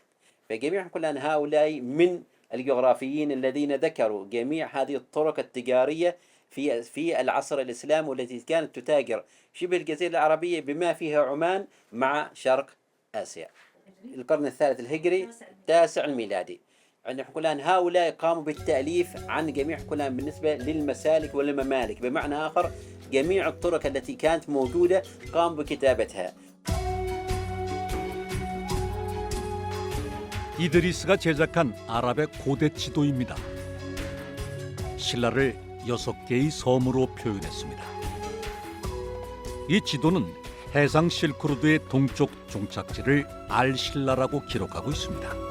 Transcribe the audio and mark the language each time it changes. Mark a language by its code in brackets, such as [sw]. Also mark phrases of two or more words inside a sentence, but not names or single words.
[ar] فجميع حنقولها هؤلاء من الجغرافيين الذين ذكروا جميع هذه الطرق التجارية في العصر الإسلامي والتي كانت تتاجر شبه الجزيرة العربية بما فيها عمان مع شرق آسيا. القرن الثالث الهجري التاسع الميلادي. عندنا حكولان هؤلاء قاموا بالتأليف عن جميع حكولان بالنسبة للمسالك والممالك، بمعنى آخر جميع الطرق التي كانت موجودة قاموا بكتابتها. [ko] 이드리스가 제작한 아랍의 고대 지도입니다. 신라를 6개의 섬으로 표현했습니다. 이 지도는 해상 실크로드의 동쪽 종착지를 알신라라고 기록하고 있습니다.